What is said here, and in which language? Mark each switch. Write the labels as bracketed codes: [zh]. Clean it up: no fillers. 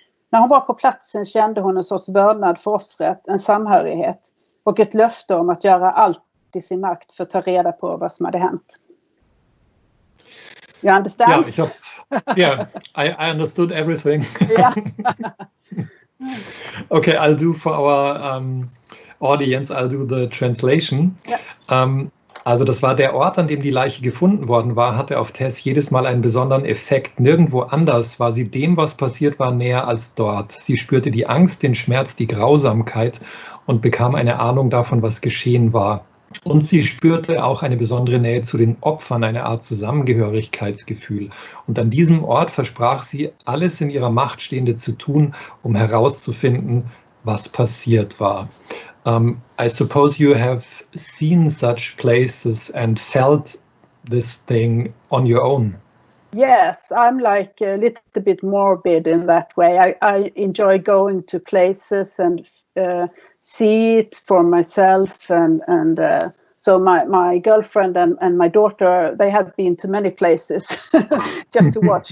[sv] När hon var på platsen kände hon en sorts vördnad för offret, en samhörighet och ett löfte om att göra allt i sin makt för att ta reda på vad som hade hänt. [en] You understand? Yeah, I understood everything. Yeah. Okay, I'll do for our audience, I'll do the translation. Yeah. [de] Also das war der Ort, an dem die Leiche gefunden worden war, hatte auf Tess jedes Mal einen besonderen Effekt. Nirgendwo anders war sie dem, was passiert war, näher als dort. Sie spürte die Angst, den Schmerz, die Grausamkeit und bekam eine Ahnung davon, was geschehen war. Und sie spürte auch eine besondere Nähe zu den Opfern, eine Art Zusammengehörigkeitsgefühl. Und an diesem Ort versprach sie, alles in ihrer Macht Stehende zu tun, um herauszufinden, was passiert war. [en] I suppose you have seen such places and felt this thing on your own. Yes, I'm like a little bit morbid in that way. I enjoy going to places and see it for myself, and so my girlfriend and my daughter, they have been to many places just to watch.